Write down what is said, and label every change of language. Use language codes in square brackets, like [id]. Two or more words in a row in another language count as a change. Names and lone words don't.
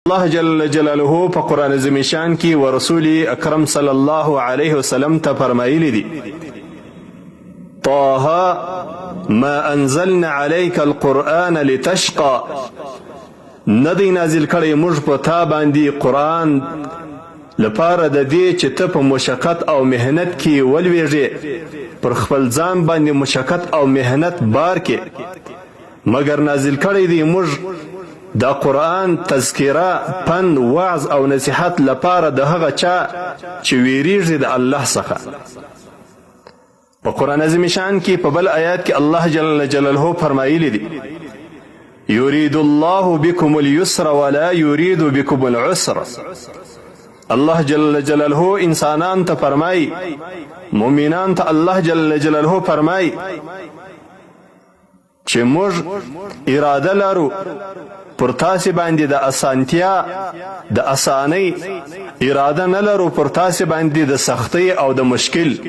[ps] الله [ar] جل جلاله [ps] په قرآن عظیم شان کې ورسول اکرم [ar] صلی الله علیه وسلم [ps] ته فرمایلی دي طه [ar] ما انزلنا عليك القرآن لتشقى [ps] ندی نازل کړی موږ په تا باندې قرآن لپاره د دې چې ته په مشقت او مهنت کې ولویږې پر خپل ځان باندې مشقت او مهنت بار کې مگر نازل کړی دی موږ دا قرآن تذکره پند وعظ او نصیحت لپاره د هغه چا چې ویریږي د الله څخه په قرآن عظیم شان کې په بل آیات کې الله [ar] جل جلاله [ps] فرمایلی دی [ar] يريد الله بكم اليسر ولا يريد بكم العسر [ps] الله [ar] جل جلاله [ps] انسانان ته فرمای مؤمنان ته الله [ar] جل جلاله [ps] فرمای چې موږ اراده لرو پر تاسې باندې د اسانتیا د اسانۍ اراده نه لرو پر تاسې باندې د سختۍ او د مشکل